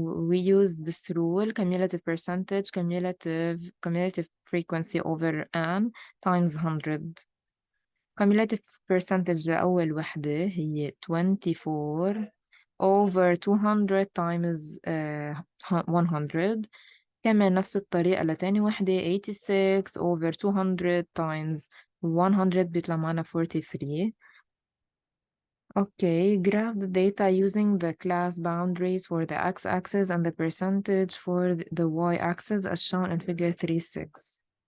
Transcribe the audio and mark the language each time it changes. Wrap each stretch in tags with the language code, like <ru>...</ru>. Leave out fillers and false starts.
<en>We use this rule: cumulative percentage, cumulative frequency over n times 100. cumulative percentage</en> <ar>لأول وحدة هي</ar> <en>24 over 200 times 100.</en> <ar>كمان نفس الطريقة لتاني وحدة 86</ar> <en>over 200 times 100</en> <ar>بيطلع معنا 43.</ar> <en>Okay, graph the data using the class boundaries for the x-axis and the percentage for the y-axis as shown in figure 3.6.</en>